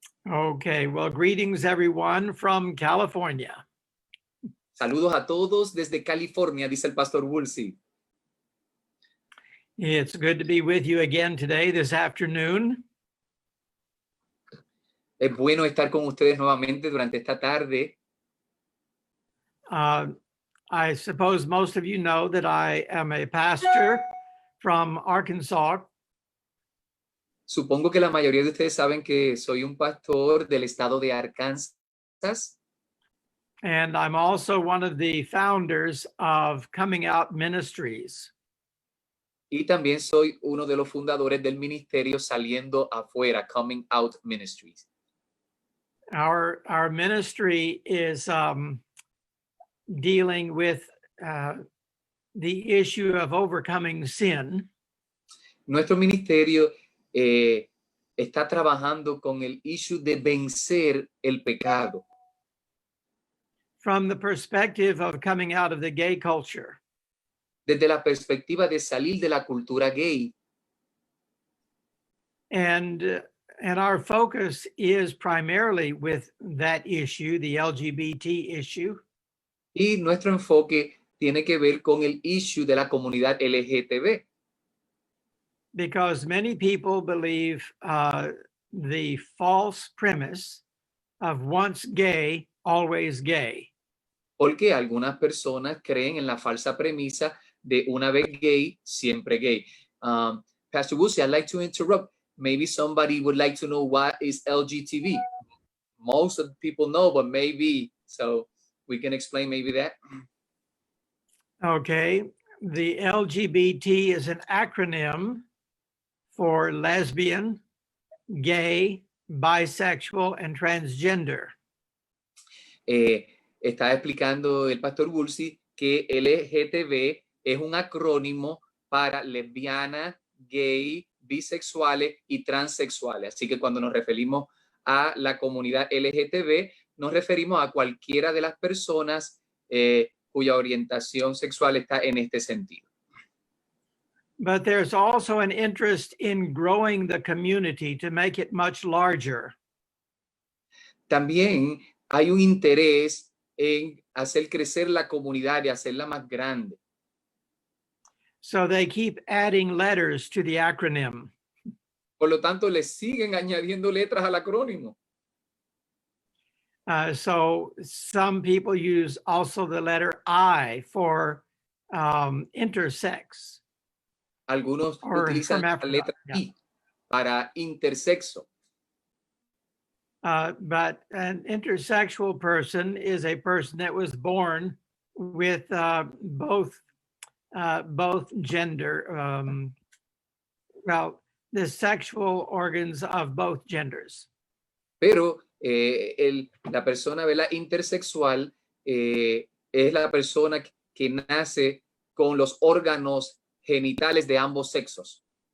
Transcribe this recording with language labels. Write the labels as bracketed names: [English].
[English] Okay. Well, greetings, everyone from California. [Spanish] Saludos a todos desde California, dice el Pastor Woolsey. [English] It's good to be with you again today, this afternoon. [Spanish] Es bueno estar con ustedes nuevamente durante esta tarde. [English] I suppose most of you know that I am a pastor from Arkansas. [Spanish] Supongo que la mayoría de ustedes saben que soy un pastor del estado de Arkansas. [English] And I'm also one of the founders of Coming Out Ministries. [Spanish] Y también soy uno de los fundadores del ministerio Saliendo Afuera, Coming Out Ministries. [English] Our ministry is dealing with the issue of overcoming sin. [Spanish] Nuestro ministerio está trabajando con el issue de vencer el pecado. [English] From the perspective of coming out of the gay culture. [Spanish] Desde la perspectiva de salir de la cultura gay. [English] And our focus is primarily with that issue, the LGBT issue. [Spanish] Y nuestro enfoque tiene que ver con el issue de la comunidad LGTB. [English] Because many people believe the false premise of once gay, always gay. [Spanish] Porque algunas personas creen en la falsa premisa de una vez gay, siempre gay. [English] Pastor Woolsey, I'd like to interrupt. Maybe somebody would like to know what is LGTB. Most of the people know, but maybe, so we can explain maybe that. Okay. The LGBT is an acronym for lesbian, gay, bisexual, and transgender. [Spanish] Está explicando el Pastor Woolsey que LGTB es un acrónimo para lesbiana, gay, bisexuales y transexuales. Así que cuando nos referimos a la comunidad LGTB, nos referimos a cualquiera de las personas cuya orientación sexual está en este sentido. [English] But there's also an interest in growing the community to make it much larger. [Spanish] También hay un interés en hacer crecer la comunidad y hacerla más grande. [English] So they keep adding letters to the acronym. [Spanish] Por lo tanto, le siguen añadiendo letras al acrónimo. [English] So some people use also the letter I for intersex. [Spanish] Algunos utilizan la letra I para intersexo. [English] But an intersexual person is a person that was born with both gender, well, the sexual organs of both genders. [Spanish] Pero la persona, ¿verdad?, intersexual es la persona que nace con los órganos genitales de ambos sexos.